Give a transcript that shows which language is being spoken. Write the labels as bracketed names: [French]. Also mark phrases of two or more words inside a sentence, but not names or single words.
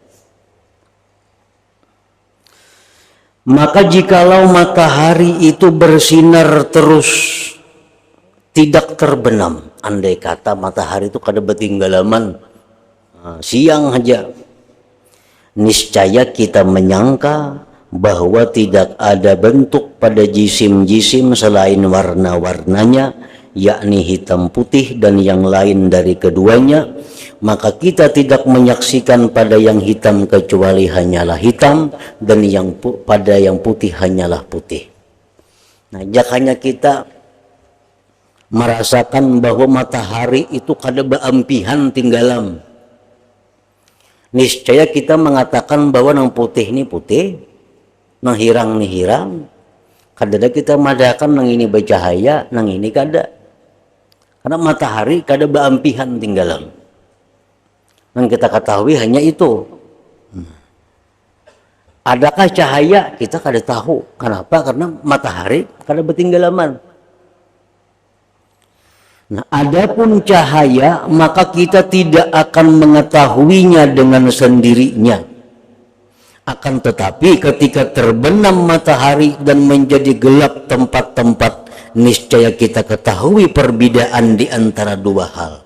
[Indonesian] Maka jikalau matahari itu bersinar terus tidak terbenam, andai kata [Banjar] matahari itu kada bertinggalaman, [Indonesian] siang aja, niscaya kita menyangka bahwa tidak ada bentuk pada jisim-jisim selain warna-warnanya, yakni hitam putih dan yang lain dari keduanya. Maka kita tidak menyaksikan pada yang hitam kecuali hanyalah hitam, dan pada yang putih hanyalah putih. [Banjar] Nah, jakanya kita merasakan bahwa matahari itu kada beampihan tinggalam, niscaya kita mengatakan bahwa nang putih ini putih, nang hirang nih hirang. Kadada kita madakan nang ini bercahaya, nang ini kada. Karena matahari kada beampihan tinggalan. Nang kita ketahui hanya itu. Adakah cahaya? Kita kada tahu. Kenapa? Karena matahari kada bertinggalaman. [Indonesian] Nah, adapun cahaya, maka kita tidak akan mengetahuinya dengan sendirinya. Akan tetapi ketika terbenam matahari dan menjadi gelap tempat-tempat, niscaya kita ketahui perbedaan di antara dua hal.